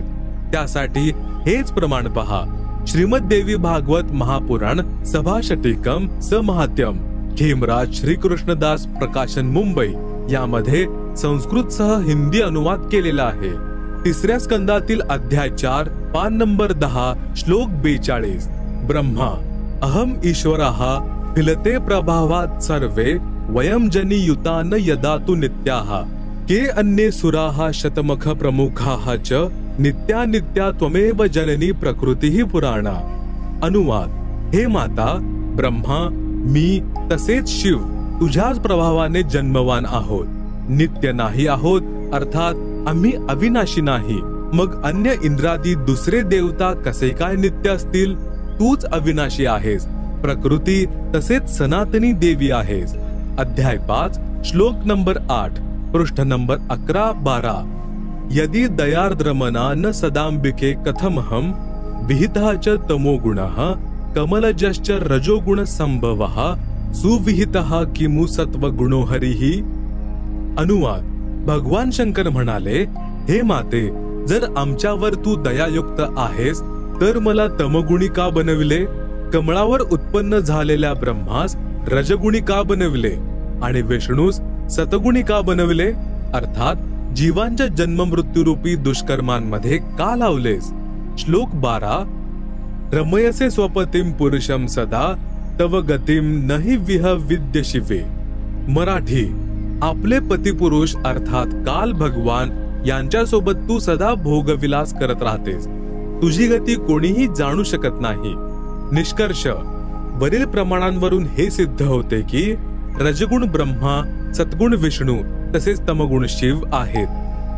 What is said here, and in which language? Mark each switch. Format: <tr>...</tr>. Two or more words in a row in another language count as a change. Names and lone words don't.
<mr>त्यासाठी हेच प्रमाण पहा, श्रीमद देवी भागवत महापुराण सभाषटिकम समहात्यम, खेमराज श्रीकृष्णदास प्रकाशन मुंबई यामध्ये संस्कृत सह हिंदी अनुवाद केलेला आहे। तिसऱ्या स्कंदातील अध्याय 4 पान नंबर 10 श्लोक 42।</mr> <sa>ब्रह्मा अहम ईश्वरः फिलते प्रभावात सर्वे वयम जनी युतान यदा तु नित्याः के अन्ये सुराः शतमख प्रमुखाः च नित्या नित्या त्वमेव जननी प्रकृतीः पुराणा।</sa> <mr>अनुवाद हे माता ब्रह्मा, मी तसेच शिव तुझ्याच प्रभावाने जन्मवान आहोत, नित्य नाही आहोत, अर्थात आम्ही अविनाशी नाही। मग अन्य इंद्रादी दुसरे देवता कसे काय नित्य असतील? तूच अविनाशी आहेस, प्रकृती तसेच सनातनी देवी आहेस। अध्याय 5 श्लोक नंबर 8 पृष्ठ नंबर 11-12।</mr> <sa>यदि दयार्द्रमना न सदांबिके कथमहम विहितः च तमोगुणः कमलजश्च रजोगुण संभवः सुविहितः किमु सत्वगुणो हरिः।</sa> <mr>अनुवाद भगवान शंकर म्हणाले, हे माते, जर आमच्यावर तू दयायुक्त आहेस तर मला तमगुणी का बनविले? कमळावर उत्पन्न झालेल्या ब्रह्मास रजगुणी का बनविले आणि विष्णूस सतगुणी का बनविले? अर्थात जीवांच्या जन्म मृत्यू रूपी दुष्कर्मांमध्ये का लावलेस?</mr> <sa>श्लोक 12 रमयसे स्वपतिम पुरुषम सदा तव गतिम नहि विह विद्य शिवे।</sa> <mr>मराठी आपले पतिपुरुष अर्थात काल भगवान यांच्यासोबत तू सदा भोगविलास करत राहतेस, तुझी गती कोणीही जाणू शकत नाही। निष्कर्ष वरील प्रमाणांवरून हे सिद्ध होते की रजगुण ब्रह्मा, सद्गुण विष्णू तसेच तमगुण शिव आहेत।</mr>